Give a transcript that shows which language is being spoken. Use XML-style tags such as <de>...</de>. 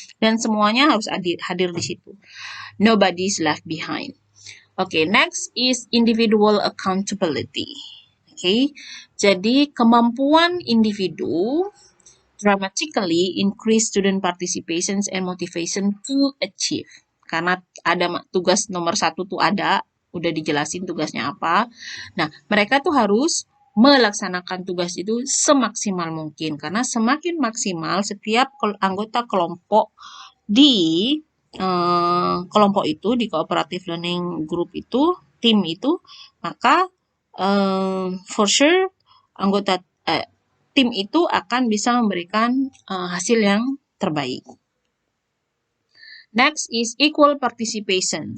<id>Dan semuanya harus hadir di situ.</id> <en>Nobody is left behind. Okay, next is individual accountability. Okay,</en> <id>jadi kemampuan individu</id> <en>dramatically increase student participations and motivation to achieve.</en> <id>Karena ada tugas nomor 1 tuh ada, udah dijelasin tugasnya apa. Nah, mereka tuh harus melaksanakan tugas itu semaksimal mungkin. Karena semakin maksimal setiap anggota kelompok di kelompok itu, di cooperative learning group itu, tim itu, maka</id> <en>for sure</en> <id>anggota tim itu akan bisa memberikan hasil yang terbaik.</id> <en>Next is equal participation.</en>